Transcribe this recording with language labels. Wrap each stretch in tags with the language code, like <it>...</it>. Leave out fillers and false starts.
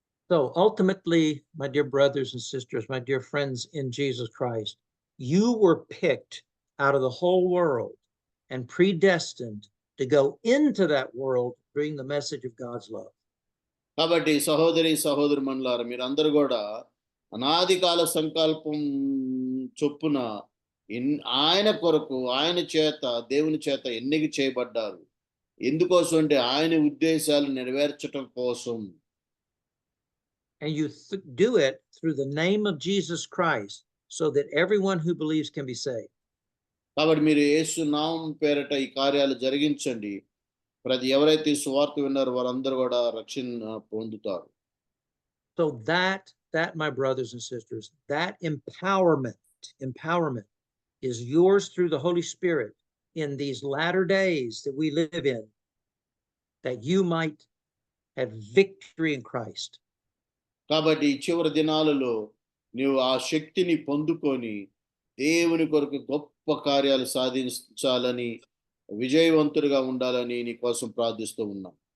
<en>So ultimately, my dear brothers and sisters, my dear friends in Jesus Christ, you were picked out of the whole world and predestined to go into that world, bring the message of God's love.</en> <te>కాబట్టి సహోదరుమణులారా, మీరందరూ కూడా అనాది కాల సంకల్పం చొప్పున ఆయన కొరకు, ఆయన చేత, దేవుని చేత ఎన్నిక చేయబడ్డారు. ఎందుకోసం అంటే ఆయన ఉద్దేశాలు నెరవేర్చడం కోసం.</te> <en>And you do it through the name of Jesus Christ, so that everyone who believes can be saved.</en> <te>కాబట్టి మీరు యేసు నామం పేరట ఈ కార్యాలు జరిగించండి. ఎవరైతే సువార్త విన్నారో వారందరూ కూడా రక్షణ పొందుతారు.</te> <en>So that my brothers and sisters, that empowerment is yours through the Holy Spirit in these latter days that we live in, that you might have victory in Christ.</en> <te>కాబట్టి చివరి దినాలలో నీవు ఆ శక్తిని పొందుకొని దేవుని కొరకు గొప్ప కార్యాలు సాధించాలని, విజయవంతుడిగా ఉండాలని నీ కోసం ప్రార్థిస్తూ ఉన్నాం.</te>